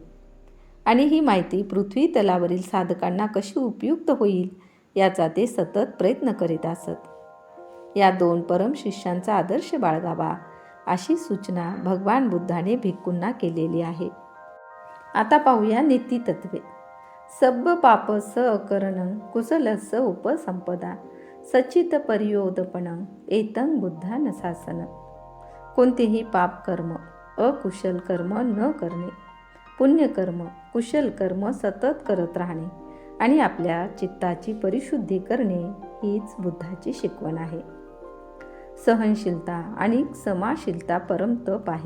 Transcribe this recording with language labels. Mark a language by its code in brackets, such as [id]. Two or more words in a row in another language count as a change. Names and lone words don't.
[mr] आणि ही माहिती पृथ्वी तलावरील साधकांना कशी उपयुक्त होईल याचा ते सतत प्रयत्न करीत असत. या 2 परम शिष्यांचा आदर्श बाळगावा अशी सूचना भगवान बुद्धाने भिक्खूंना केलेली आहे. आता पाहूया नीतितत्वे. [pi] सब्ब पाप स अकरणं कुशलस्य उपसंपदा सचित पर्योदपणं एतं बुद्धान शासन. [mr] कोणतेही पाप कर्म, अकुशल कर्म न करणे, पुण्यकर्म, कुशल कर्म सतत करत राहणे आणि आपल्या चित्ताची परिशुद्धी करणे हीच बुद्धाची शिकवण आहे. सहनशीलता आणि समाशीलता परम तप आहे.